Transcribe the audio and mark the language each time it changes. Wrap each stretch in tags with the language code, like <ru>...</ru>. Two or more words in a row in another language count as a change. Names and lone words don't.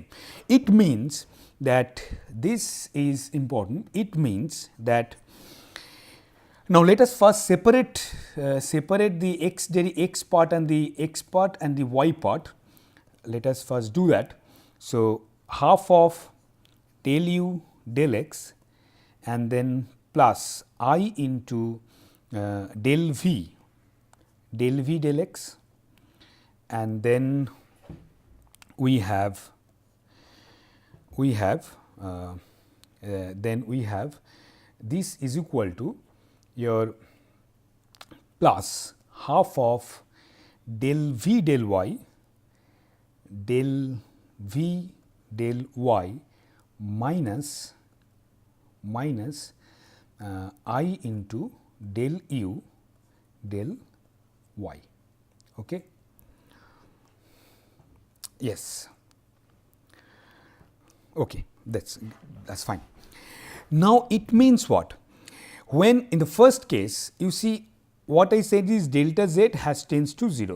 <en>It means that this is important. It means that now let us first separate the x part and the x part and the y part. Let us first do that. So, half of del u del x and then plus I into del v del x, and then we have this is equal to your plus half of del v del y minus I into del u del y. Okay. Yes. Okay, that's fine. Now, it means what? When in the first case, you see what I said is delta z tends to 0.</en>